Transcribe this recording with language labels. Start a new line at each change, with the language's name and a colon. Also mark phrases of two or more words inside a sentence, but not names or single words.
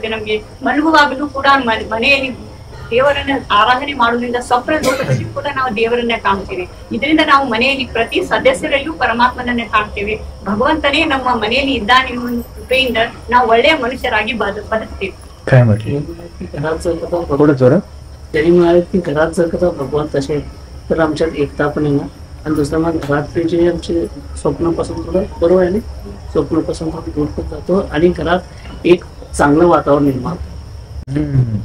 Kannada: ನಮ್ಗೆ ಮಲಗುವಾಗಲೂ ಕೂಡ ಮನೆಯಲ್ಲಿ ದೇವರನ್ನ ಆರಾಧನೆ ಮಾಡುವುದರಿಂದ ಸ್ವಪ್ನ ಲೋಕದಲ್ಲಿ ಕೂಡ ನಾವು ದೇವರನ್ನ ಕಾಣ್ತೀವಿ. ಇದರಿಂದ ನಾವು ಮನೆಯಲ್ಲಿ ಪ್ರತಿ ಸದಸ್ಯರಲ್ಲೂ ಪರಮಾತ್ಮನನ್ನೇ ಕಾಣ್ತೀವಿ. ಭಗವಂತನೇ ನಮ್ಮ ಮನೆಯಲ್ಲಿ ಇದ್ದಾನೆ ಎನ್ನುವ ಕೃಪೆಯಿಂದ ನಾವು ಒಳ್ಳೆಯ ಮನುಷ್ಯರಾಗಿ ಬದುಕ್ತೀವಿ.
Marathi: काय म्हटलं, घरात जर का थोडं जोरात. त्यांनी म्हणाले की घरात जर का भगवंत असेल तर आमच्यात एकता पण येणार. आणि दुसरं मग घरातले जे आमचे स्वप्नापासून थोडं बरोबर आहे ना, स्वप्नापासून थोडं दूर पण जातो आणि घरात एक चांगलं वातावरण निर्माण होतं.